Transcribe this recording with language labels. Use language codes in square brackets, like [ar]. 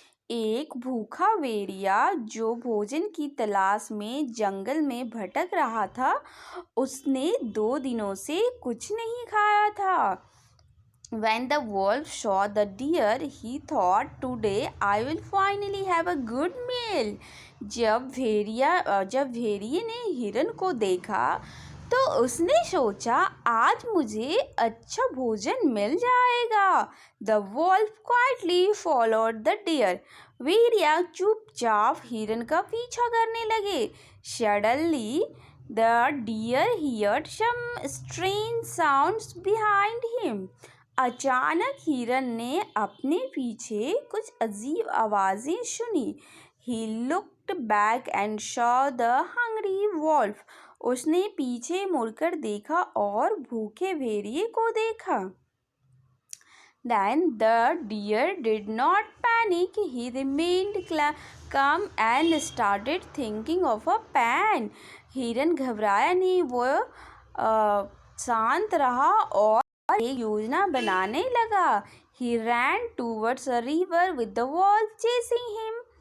[hi] एक भूखा भेड़िया जो भोजन की तलाश में जंगल में भटक रहा था, उसने 2 दिनों से कुछ नहीं खाया था। [en] When the wolf saw the deer, he thought, "Today I will finally have a good meal." [hi] जब भेड़िए ने हिरन को देखा तो उसने सोचा, आज मुझे अच्छा भोजन मिल जाएगा। [en] The wolf quietly followed the deer. [hi] भेड़िया चुपचाप हिरन का पीछा करने लगे। [en] Suddenly, the deer heard some strange sounds behind him. [hi] अचानक हिरन ने अपने पीछे कुछ अजीब आवाजें सुनी। [en] He looked back and saw the hungry wolf. [hi] उसने पीछे मुड़कर देखा और भूखे भेड़िए को देखा। [en] Then the deer did not panic. He remained calm and started thinking of a plan. [hi] हिरन घबराया नहीं, वो शांत रहा और एक योजना बनाने लगा। [en] He ran towards a river with the wolf chasing him.